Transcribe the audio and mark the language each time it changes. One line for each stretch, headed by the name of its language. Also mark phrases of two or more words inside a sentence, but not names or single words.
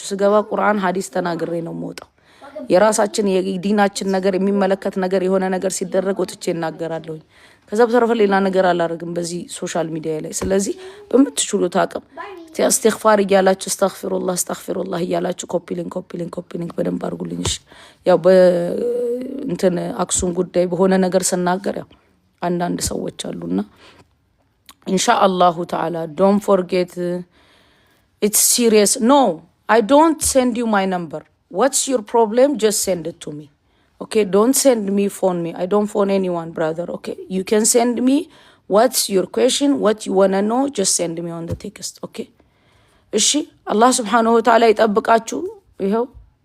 Amharic: ስገባ ቁርአን ሐዲስ ተናግሬ ነው የምወጣው። የራሳችን የዲናችን ነገር የሚመለከት ነገር የሆነ ነገር ሲደረግ ወጥቼ እናገራለሁኝ። ከዛ በተረፈ ሌላ ነገር አላደርግም በዚህ
English: social media
Amharic: ላይ። ስለዚህ በምትችሉት አቅም ኢስቲግፋር እያላችሁ አስተግፊሩላህ እያላችሁ
English: copy link
Amharic: በደንብ አድርጉልኝ። እሺ ያው በእንትን አክሱም ጉዳይ በሆነ ነገር ስናገር ያው አንዳንድ ሰዎች አሉና
Arabic: إن شاء الله تعالى
English: don't forget it's serious. No, I don't send you my number. What's your problem? Just send it to me. Okay, don't send me, phone me. I don't phone anyone, brother. Okay, you can send me what's your question, what you want to know, just send me on the text.
Amharic: Okay, እሺ አላህ
Arabic: سبحانه وتعالى
Amharic: ይጠብቃችሁ። ይሄው